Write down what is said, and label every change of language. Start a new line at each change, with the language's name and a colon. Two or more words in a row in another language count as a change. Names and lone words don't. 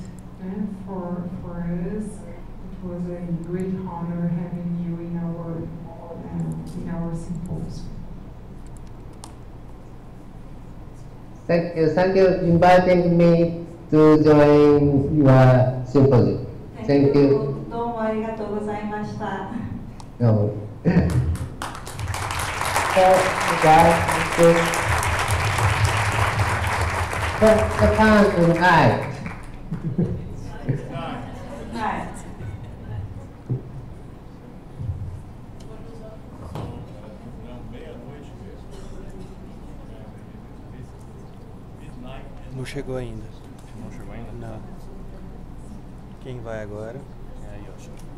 English: And for us, it was a great honor having you in our symposium. Thank you inviting me to join your symposium. Thank you.
Japanese: どうもありがとうございました。
English: No. Japan tonight.
Japanese: はい。
Portuguese: Não chegou ainda. Não chegou ainda? Não. Quem vai agora? É aí, ó.